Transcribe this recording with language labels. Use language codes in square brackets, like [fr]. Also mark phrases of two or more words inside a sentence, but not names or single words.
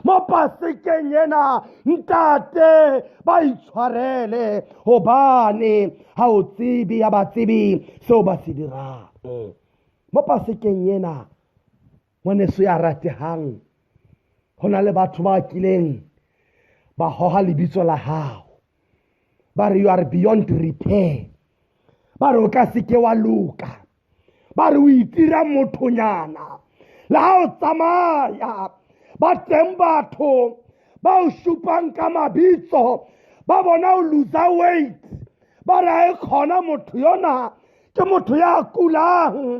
[st] Mo Pasekeng ena ntate ba itshwarele hobane ha o tsebe ya ba tsebe seo ba se dirang. Mo Pasekeng ena ngwaneso ya ratehang, ho na le batho ba kileng ba hoha lebitso la hao, ba re [en] you are beyond repair, [st] ba re o ka seke wa loka, ba re o itira mothonyana. Le ha o tsamaya, ba teng batho ba o shupang ka mabitso, ba bona o [en] loser weight, [st] ba re ha e khona motho yona ke motho ya kulang.